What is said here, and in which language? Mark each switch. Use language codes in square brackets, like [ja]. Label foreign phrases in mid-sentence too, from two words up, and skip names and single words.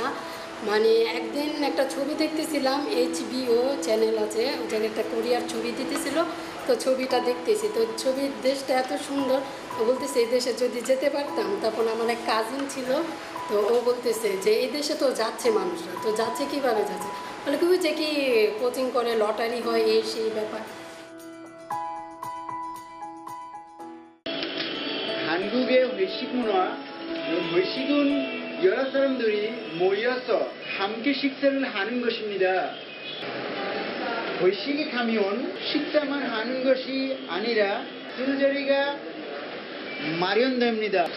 [bn] মানে একদিন একটা ছবি দেখতেছিলাম, HBO চ্যানেল আছে, ওই জায়গায় একটা কোরিয়ার ছবি দিতেছিল, তো ছবিটা দেখতেছি, তো ছবির দেশটা এত সুন্দর। ও বলতেছে এই দেশে যদি যেতে পারতাম। তখন আমার এক কাজিন ছিল, তো ও বলতেছে যে এই দেশে তো যাচ্ছে মানুষরা, তো যাচ্ছে কীভাবে যাচ্ছে, বলে কি যে কি কোচিং করে, লটারি হয়, এই সেই ব্যাপার। [ko] 한국의 회식 문화, 회식은 여러 사람들이 모여서 함께 식사를 하는 것입니다. 회식에 가면 식사만 하는 것이 아니라 술자리가 마련됩니다.